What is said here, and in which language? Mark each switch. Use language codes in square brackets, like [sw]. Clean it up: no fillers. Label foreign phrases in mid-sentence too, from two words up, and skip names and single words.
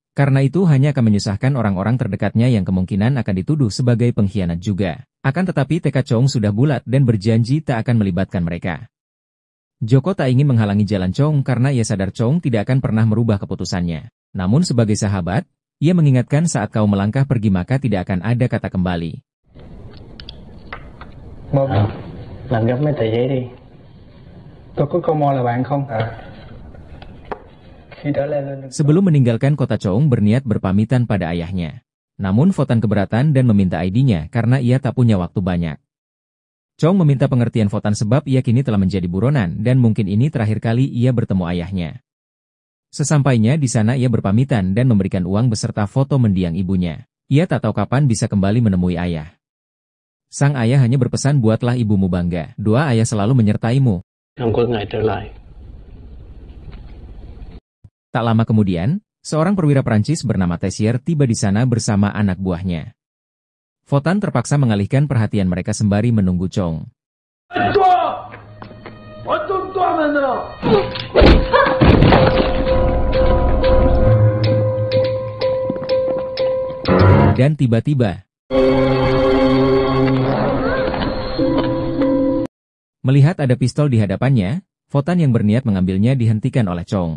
[id] Karena itu hanya akan menyusahkan orang-orang terdekatnya yang kemungkinan akan dituduh sebagai pengkhianat juga. Akan tetapi tekad Chong sudah bulat dan berjanji tak akan melibatkan mereka. Joko tak ingin menghalangi jalan Chong karena ia sadar Chong tidak akan pernah merubah keputusannya. Namun sebagai sahabat, ia mengingatkan saat kau melangkah pergi maka tidak akan ada kata kembali. [vi] Một, làm gấp mấy tờ giấy đi. Tôi có câu mo là bạn không? [id] Sebelum meninggalkan kota Chong berniat berpamitan pada ayahnya. Namun Votan keberatan dan meminta ID-nya karena ia tak punya waktu banyak. Chong meminta pengertian Votan sebab ia kini telah menjadi buronan dan mungkin ini terakhir kali ia bertemu ayahnya. Sesampainya di sana ia berpamitan dan memberikan uang beserta foto mendiang ibunya. Ia tak tahu kapan bisa kembali menemui ayah. Sang ayah hanya berpesan, buatlah ibumu bangga. Doa ayah selalu menyertaimu. [vi] Không có ngày trở lại. [id] Tak lama kemudian, seorang perwira Prancis bernama Tessier tiba di sana bersama anak buahnya. Fotan terpaksa mengalihkan perhatian mereka sembari menunggu Chong. Dan tiba-tiba, melihat ada pistol di hadapannya, Fotan yang berniat mengambilnya dihentikan oleh Chong.